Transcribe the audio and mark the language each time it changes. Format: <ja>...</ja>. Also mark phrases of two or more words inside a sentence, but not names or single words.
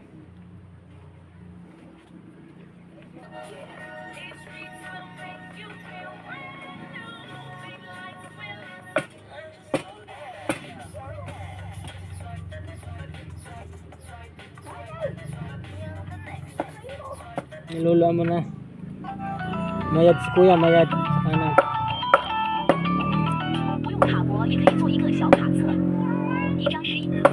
<tl>Nilula mo na.</tl> <hil>Mayad si kuya, mayad sa kanan.</hil> <zh>不用卡膜也可以做一个小卡册，一张是</zh>